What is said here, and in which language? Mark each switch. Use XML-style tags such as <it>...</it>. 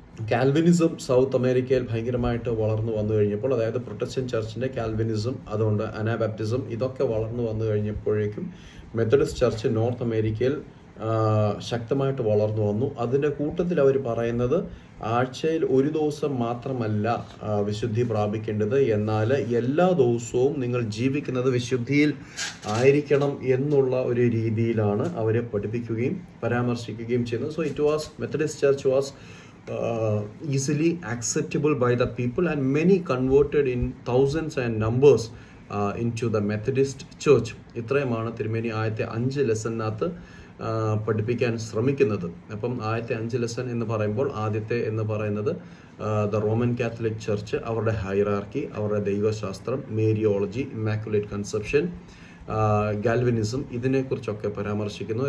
<ml>Calvinism south അമേരിക്കയിൽ ഭയങ്കരമായിട്ട് വളർന്നു വന്നു കഴിഞ്ഞപ്പോൾ, അതായത് പ്രൊട്ടസ്റ്റന്റ് ചർച്ചിൻ്റെ കാൽവിനിസം, അതുകൊണ്ട് അനാബാപ്റ്റിസം, ഇതൊക്കെ വളർന്നു വന്നു കഴിഞ്ഞപ്പോഴേക്കും മെത്തഡിസ്റ്റ് ചർച്ച് നോർത്ത് അമേരിക്കയിൽ ശക്തമായിട്ട് വളർന്നു വന്നു. അതിൻ്റെ കൂട്ടത്തിൽ അവർ പറയുന്നത് ആഴ്ചയിൽ ഒരു ദിവസം മാത്രമല്ല വിശുദ്ധി പ്രാപിക്കേണ്ടത്, എന്നാൽ എല്ലാ ദിവസവും നിങ്ങൾ ജീവിക്കുന്നത് വിശുദ്ധിയിൽ ആയിരിക്കണം എന്നുള്ള ഒരു രീതിയിലാണ് അവരെ പഠിപ്പിക്കുകയും പരാമർശിക്കുകയും ചെയ്യുന്നത്. So it was</ml> <en>Methodist church was easily acceptable by the people, and many converted in thousands and numbers into the Methodist Church.</en> <ml>ഇത്രയുമാണ് തിരുമേനി ആദ്യത്തെ 5 ലെസണിനകത്ത് പഠിപ്പിക്കാൻ ശ്രമിക്കുന്നത്. അപ്പം ആദ്യത്തെ 5 ലെസൺ എന്ന് പറയുമ്പോൾ ആദ്യത്തെ എന്ന് പറയുന്നത് ദ റോമൻ കാത്തലിക് ചർച്ച്, അവരുടെ ഹൈറാർക്കി, അവരുടെ ദൈവശാസ്ത്രം, മേരിയോളജി, ഇമാക്കുലേറ്റ് കൺസെപ്ഷൻ, ഗാൽവിനിസം, ഇതിനെക്കുറിച്ചൊക്കെ പരാമർശിക്കുന്നു.</ml>